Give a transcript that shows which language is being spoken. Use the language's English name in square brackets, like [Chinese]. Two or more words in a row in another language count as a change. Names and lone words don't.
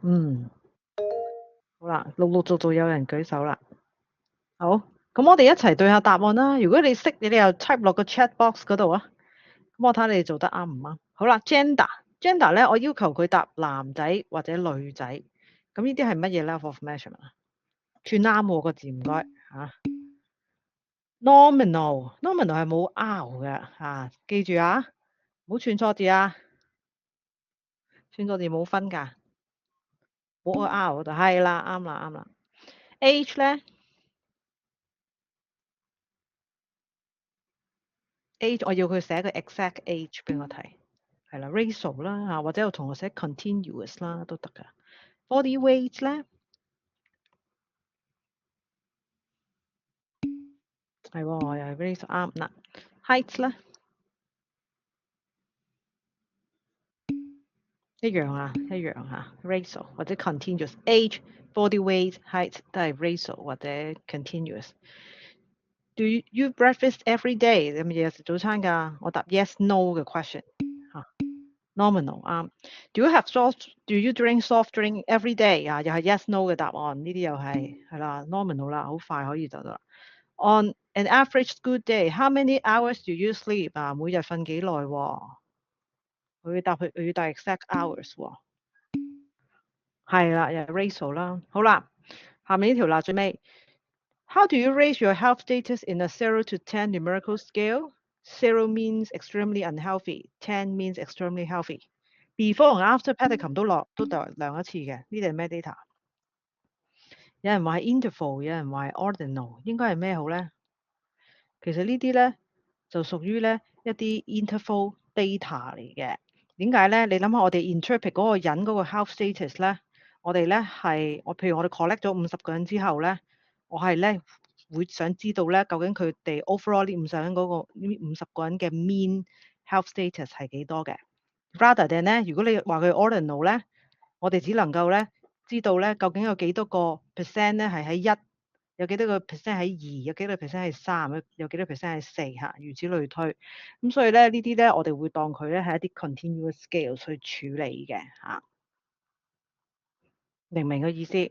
[Cantonese] 好啦，陸陸續續有人舉手啦。好，咁我哋一齊對下答案啦。如果你識，你哋又 type 落個 [English] chat box [Cantonese] 嗰度啊。咁我睇下你哋做得啱唔啱。好啦，gender 咧，我要求佢答男仔或者女仔。咁呢啲係乜嘢 [English] level of measurement [Cantonese] 啊？串啱喎個字，唔該嚇。nominal 係冇 R 嘅嚇，記住啊，唔好串錯字啊，串錯字冇分㗎，冇個 R 嗰度。係啦，啱啦。age 咧 ，age 我要佢寫個 [English] exact age [Cantonese] 俾我睇。係啦，ratio 啦嚇，或者有同學寫 continuous 啦都得㗎。 [English] body weight [Cantonese] 咧，係喎，又係 ratio 啱啦。height 咧一樣啊，一樣嚇 racial 或者 [English] continuous age、body weight、height [Cantonese] 都係 racial 或者 continuous。 [English] Do you breakfast every day？ [Cantonese] 你係咪日日食早餐㗎？我答 [English] yes no [Cantonese] 嘅 question 嚇。Nominal 啱。 [English] Do you have soft？Do you drink soft drink every day？ [Cantonese] 啊，又係 [English] yes no [Cantonese] 嘅答案。呢啲又係啦，nominal 啦，好快可以就得啦。 [English] On an average good day，how many hours do you sleep？ [Cantonese] 啊，每日瞓幾耐喎？佢要答 [English] exact hours [Cantonese] 喎。係啦，又係 racial 啦。好啦，下面呢條啦，最尾。 [English] How do you rate your health status in a 0 to 10 numerical scale? 0 means extremely unhealthy, 10 means extremely healthy. [Cantonese] Before 同 after Petticum 都量一次嘅，呢啲係咩 data？有人話係 interval，有人話係 ordinal，應該係咩好咧？其實呢啲咧就屬於咧一啲 interval data 嚟嘅。點解咧？你諗下我哋 interpret 嗰個人嗰個 [English] health status [Cantonese] 咧，我哋咧係譬如我哋 collect 咗50個人之後咧，我係咧會想知道咧究竟佢哋 overall 呢50個人嘅 [English] mean health status [Cantonese] 係幾多嘅。 [English] Rather than [Cantonese] 咧，如果你話佢 ordinal 咧，我哋只能夠咧知道咧究竟有幾多個 percent 咧係喺1，有幾多個 percent 喺2，有幾多個 percent 係3，有幾多 percent 係4嚇，如此類推。咁所以咧呢啲咧我哋會當佢咧係一啲 [English] continuous scale [Cantonese] 去處理嘅嚇，明唔明個意思？